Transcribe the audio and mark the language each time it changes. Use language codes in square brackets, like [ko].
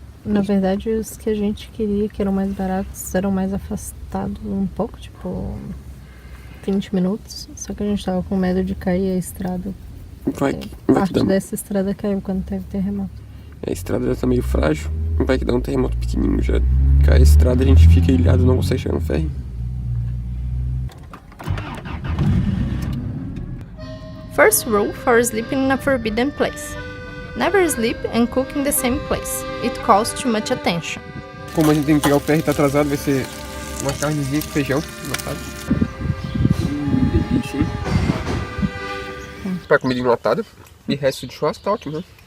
[pt] Na verdade, os que a gente queria, que eram mais baratos, eram mais afastados um pouco, tipo 20 minutos. Só que a gente tava com medo de cair a estrada. Vai que Parte dá. dessa estrada caiu quando teve terremoto. A estrada já tá meio frágil. Vai que dá um terremoto pequenininho, já cai a estrada, a gente fica ilhado, não consegue chegar no ferry. [en] First rule for sleeping in a forbidden place. Never sleep and cook in the same place. It calls too much attention. [pt] Como a gente tem que pegar o ferry e tá atrasado, vai ser uma carnezinha com feijão enlatado. Delícia, hein? Pra comida enlatada. E resto de churrasco tá ótimo, né?